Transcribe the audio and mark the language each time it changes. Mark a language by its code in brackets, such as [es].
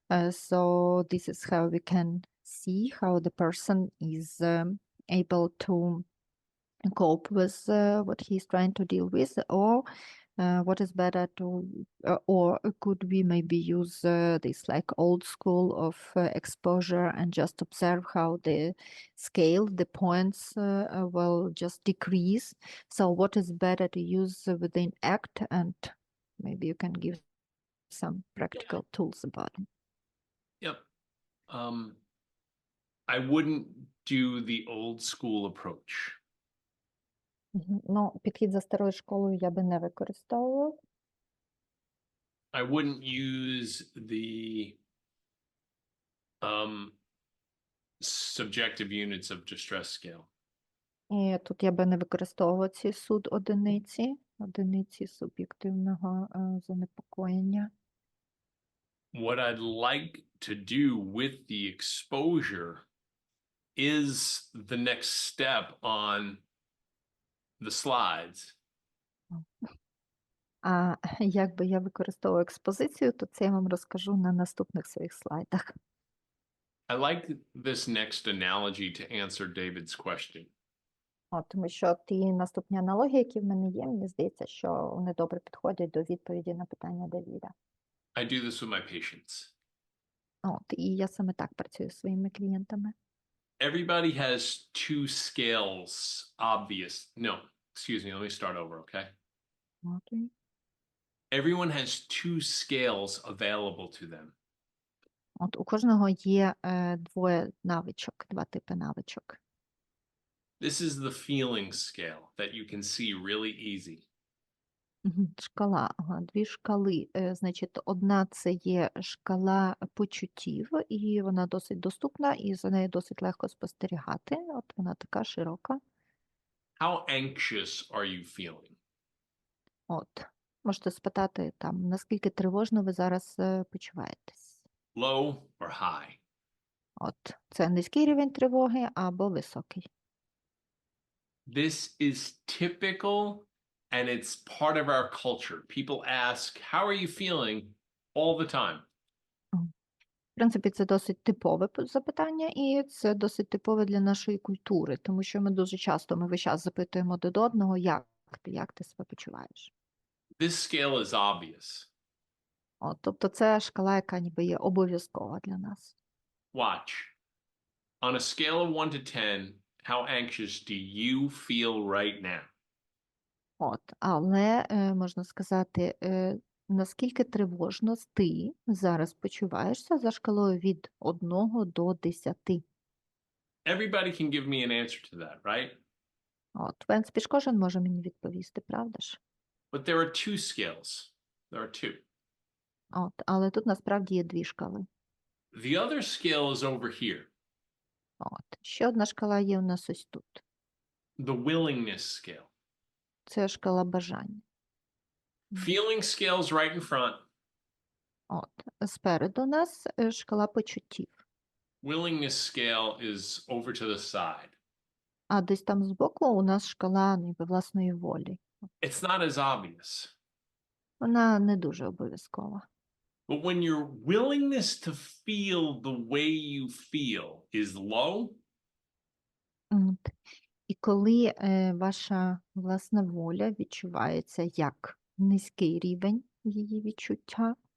[en] So this is how we can see how the person is able to cope with what he's trying to deal with, or what is better to, or could we maybe use this like old school of exposure and just observe how the scale, the points will just decrease. So what is better to use within ACT, and maybe you can give some practical tools about it. Yep. I wouldn't do the old school approach. [uk] Ну, підхід за старою школою я би не використовував. [en] I wouldn't use the subjective units of distress scale. [uk] І тут я би не використовував ці одиниці суб'єктивного занепокоєння. [en] What I'd like to do with the exposure is the next step on the slides. [uk] А як би я використовував експозицію, то це я вам розкажу на наступних своїх слайдах. [en] I like this next analogy to answer David's question. [uk] Тому що ті наступні аналогії, які в мене є, мені здається, що вони добре підходять до відповіді на питання Давіда. [en] I do this with my patients. [uk] І я саме так працюю зі своїми клієнтами. [en] Everybody has two scales, obvious. No, excuse me, let me start over, okay? [uk] Окей. [en] Everyone has two scales available to them. [uk] У кожного є двоє навичок, два типи навичок. [en] This is the feeling scale that you can see really easy. [uk] Шкала, дві шкали. Значить, одна це є шкала почуттів, і вона досить доступна, і за нею досить легко спостерігати. От вона така широка. [en] How anxious are you feeling? [uk] Можете спитати там, наскільки тривожно ви зараз почуваєтесь. [en] Low or high? [uk] Це низький рівень тривоги або високий. [en] This is typical and it's part of our culture. People ask, how are you feeling all the time? [uk] В принципі, це досить типове запитання, і це досить типове для нашої культури, тому що ми дуже часто, ми весь час запитуємо один одного, як ти себе почуваєш. [en] This scale is obvious. [uk] Тобто це шкала, яка ніби є обов'язкова для нас. [en] Watch. On a scale of 1 to 10, how anxious do you feel right now? [uk] Але можна сказати, наскільки тривожно ти зараз почуваєшся за шкалою від 1 до 10. [en] Everybody can give me an answer to that, right? [uk] В принципі, кожен може мені відповісти, правда ж? [en] But there are two scales. There are two. [uk] Але тут насправді є дві шкали. [en] The other scale is over here. [uk] Ще одна шкала є у нас ось тут. [en] The willingness scale. [uk] Це шкала бажання. [en] Feeling scale is right in front. [uk] Спереду у нас шкала почуттів. [en] Willingness scale is over to the side. [uk] А десь там збоку у нас шкала ніби власної волі. [en] It's not as obvious. [uk] Вона не дуже обов'язкова. [en] But when your willingness to feel the way you feel is low, [uk] І коли ваша власна воля відчувається як низький рівень її відчуття,